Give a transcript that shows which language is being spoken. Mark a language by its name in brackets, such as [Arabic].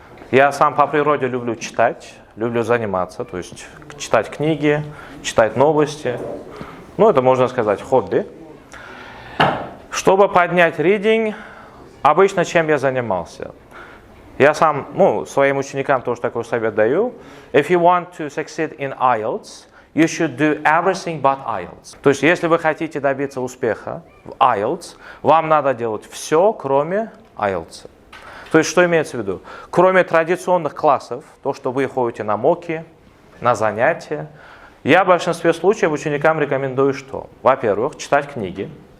[Russian] Я сам по природе люблю читать, люблю заниматься, то есть читать книги, читать новости. Ну, это можно сказать хобби. Чтобы поднять reading, обычно чем я занимался? Я сам, своим ученикам тоже такой совет даю. [English] If you want to succeed in IELTS, you should do everything but IELTS. [Russian] То есть, если вы хотите добиться успеха в IELTS, вам надо делать все, кроме IELTS. То есть, что имеется в виду? Кроме традиционных классов, то, что вы ходите на моки, на занятия, я в большинстве случаев ученикам рекомендую что? Во-первых, читать книги.